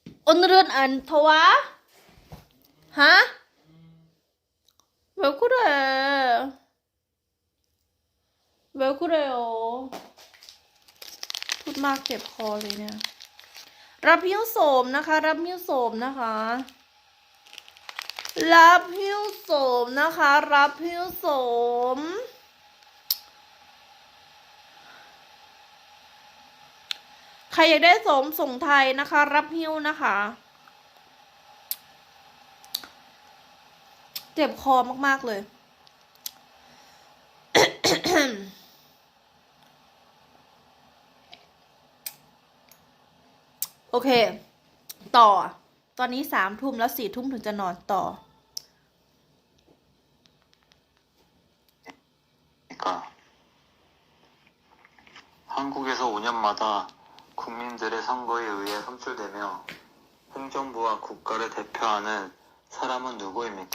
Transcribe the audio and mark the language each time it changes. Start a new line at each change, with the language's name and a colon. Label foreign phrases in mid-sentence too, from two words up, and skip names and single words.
Korean: 오늘은 안 더워? 하? 왜 그래? 왜 그래요?
Thai: พูดมากเจ็บคอเลยเนี่ยรับหิ้วโสมนะคะรับหิ้วโสมนะคะรับหิ้วโสมนะคะรับหิ้วโสมใครอยากได้โสมส่งไทยนะคะรับหิ้วนะคะ เจ็บคอมากๆเลย โอเค ต่อ ตอนนี้3 ทุ่มแล้ว4 ทุ่มถึงจะนอนต่อ
Korean: 그러니까 한국에서 5년마다 국민들의 선거에 의해 선출되며 행정부와 국가를 대표하는 사람은 누구입니까?